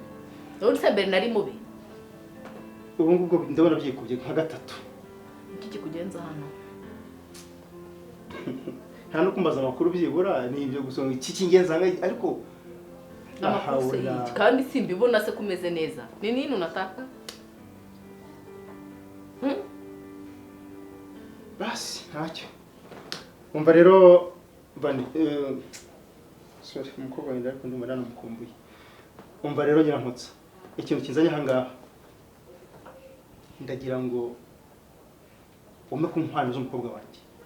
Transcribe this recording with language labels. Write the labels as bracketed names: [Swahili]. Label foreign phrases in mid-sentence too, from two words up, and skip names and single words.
[Kinyarwanda] Uretse mbere nari mubi. Ubu ngubwo ndabona byikubye nka gatatu. Iki kikugenza hano? Nta no kumbaza amakuru byibura ni ibyo gusonga iki kingenza ariko amakuru kandi simbibona se kumeze neza. [Swahili] Ni nini unataka? [Kinyarwanda] Basi ntacyo. Umva rero bani sorry umukobwa wenda ariko ndumva nanamukumbuye. Umva rero Nyirankotsa ikintu kinzanye hangaha ndagira ngo ume ku nkwano z'umukobwa wanjye.